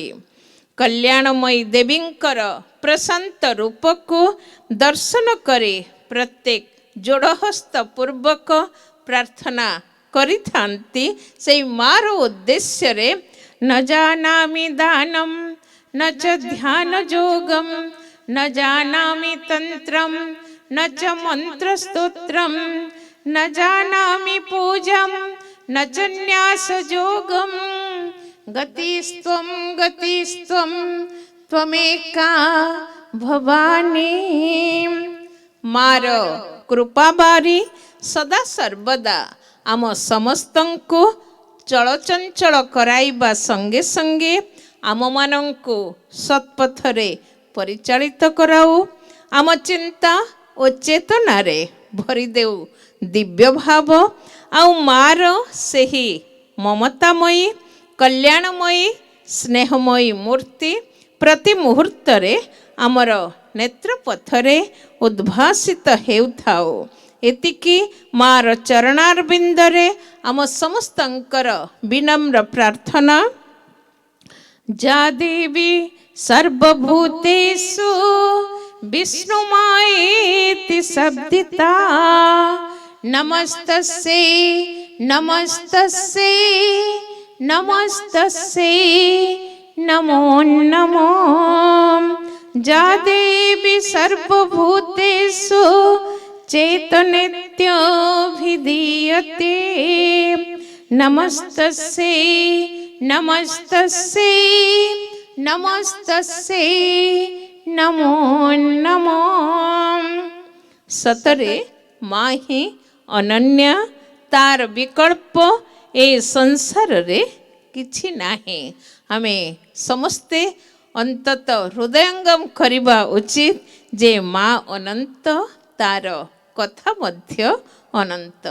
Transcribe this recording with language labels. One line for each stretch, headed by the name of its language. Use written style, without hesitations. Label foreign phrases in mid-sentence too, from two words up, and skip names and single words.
Odia: କଲ୍ୟାଣମୟୀ ଦେବୀଙ୍କର ପ୍ରଶାନ୍ତ ରୂପକୁ ଦର୍ଶନ କରି ପ୍ରତ୍ୟେକ ଯୋଡ଼ହସ୍ତ ପୂର୍ବକ ପ୍ରାର୍ଥନା କରିଥାନ୍ତି। ସେଇ ମାର ଉଦ୍ଦେଶ୍ୟରେ
Sanskrit: ନ ଜାନାମି ଦାନମ୍ न च ध्यान जोगम न जानामि तंत्रम न च मंत्र स्तोत्रम न जानामि पूजम न च न्यास जोगम गतिस्त्वं त्वमेका भवानी।
Odia: ମା'ର କୃପା ବାରି ସଦା ସର୍ବଦା ଆମ ସମସ୍ତଙ୍କୁ ଚଳଚଞ୍ଚଳ କରାଇବା ସଙ୍ଗେ ସଙ୍ଗେ ଆମ ମାନଙ୍କୁ ସତ୍ପଥରେ ପରିଚାଳିତ କରାଉ। ଆମ ଚିନ୍ତା ଓ ଚେତନାରେ ଭରି ଦେଉ ଦିବ୍ୟ ଭାବ ଆଉ ମା'ର ସେହି ମମତାମୟୀ କଲ୍ୟାଣମୟୀ ସ୍ନେହମୟୀ ମୂର୍ତ୍ତି ପ୍ରତି ମୁହୂର୍ତ୍ତରେ ଆମର ନେତ୍ରପଥରେ ଉଦ୍ଭାସିତ ହେଉଥାଉ। ଏତିକି ମା'ର ଚରଣାରବିନ୍ଦରେ ଆମ ସମସ୍ତଙ୍କର ବିନମ୍ର ପ୍ରାର୍ଥନା।
Sanskrit: जा देवी सर्वभूतेषु विष्णुमायेति शब्दिता नमस्तस्यै नमस्तस्यै नमस्तस्यै नमो नमो। जा देवी सर्वभूतेषु चैतन्यत्याभिधीयते नमस्तस्यै नमस्तस्यै नमस्तस्यै नमो नमो।
Odia: ସତରେ ମା ହିଁ ଅନନ୍ୟା ତା'ର ବିକଳ୍ପ ଏ ସଂସାର ରେ କିଛି ନାହିଁ। ଆମେ ସମସ୍ତେ ଅନ୍ତତଃ ହୃଦୟଙ୍ଗମ କରିବା ଉଚିତ ଯେ ମା ଅନନ୍ତ ତା'ର କଥା ମଧ୍ୟ ଅନନ୍ତ।